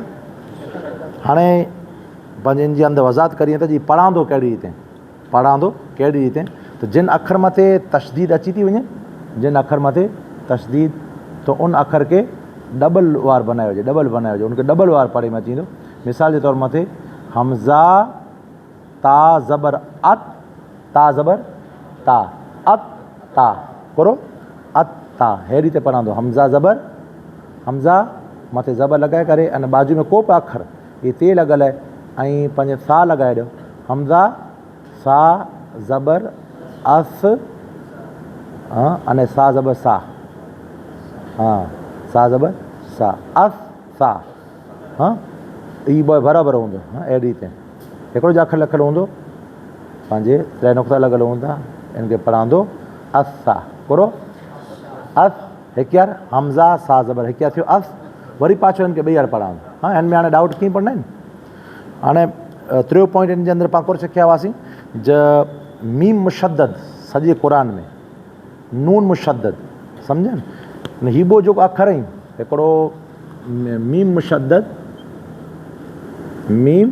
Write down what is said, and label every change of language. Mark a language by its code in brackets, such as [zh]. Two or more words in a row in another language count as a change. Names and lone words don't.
[sd] हाणे पंहिंजे इन जी अंदरि वज़ाहत करिए त जी पढ़ांदो कहिड़ी रीते पढ़ांदो कहिड़ी रीते त जिन अखर मथे तशदीद अची थी वञे जिन अखर मथे तशदीद त उन अखर खे डबल वार बनायो हुजे डबल बनायो हुजे उनखे डबल वार पढ़े में अची वेंदो। मिसाल जे तौर मथे हमज़ा ता ज़बर अत ता ज़बर ता अत ता करो अत ता अहिड़ी रीते पढ़ंदो हमज़ा ज़बर हमज़ा मथे ज़बर लॻाए करे अने बाजू में को बि अखर इहे ते लॻल आहे ऐं पंहिंजे सा लॻाए ॾियो हमज़ा सा ज़बर अस अने सा ज़बर सा हाँ सा ज़बर सा अस सा हाँ ई बराबरि हूंदो हाँ अहिड़ी रीते हिकिड़ो जो अखर लिखियलु हूंदो पंहिंजे टे नुक़्ता लॻल हूंदा इनखे पढ़ंदो अस सा करो अस हिकु यार हमज़ा सा ज़बर हिकु यार थियो अस वरी पाछो हिनखे ॿई यार पढ़ंदो। हाँ हिन में हाणे डाउट कीअं पढ़ंदा आहिनि। हाणे टियों पॉइंट हिन जे अंदरि पाण कोन सिखिया हुआसीं ज मीम मुशद्दद सॼे क़ुर में नून मुशद्दद सम्झनि हीबो जेको अखर आहिनि हिकिड़ो मीम मुशद्दद मीम